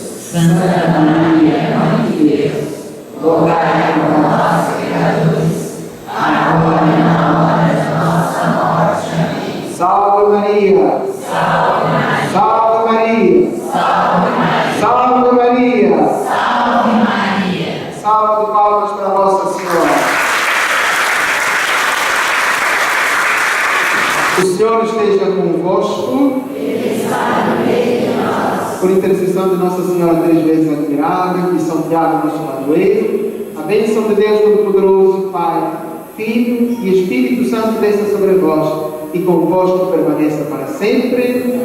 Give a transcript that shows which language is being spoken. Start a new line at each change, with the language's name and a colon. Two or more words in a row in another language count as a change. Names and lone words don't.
Portuguese: Santa Maria, Mãe de Deus, rogai por nós, pecadores, agora e na hora da nossa morte. Amém. Salve Maria! Salve Maria! Salve Maria! Salve Maria! Salve Maria! Salve Maria! Salve de palmas para Nossa Senhora. O Senhor esteja convosco. Ele está no meio de nós. Por intercessão de Nossa Senhora três vezes admirável, de São Tiago, nosso padroeiro, a bênção de Deus Todo-Poderoso, Pai, Filho e Espírito Santo desça sobre vós e convosco permaneça para sempre.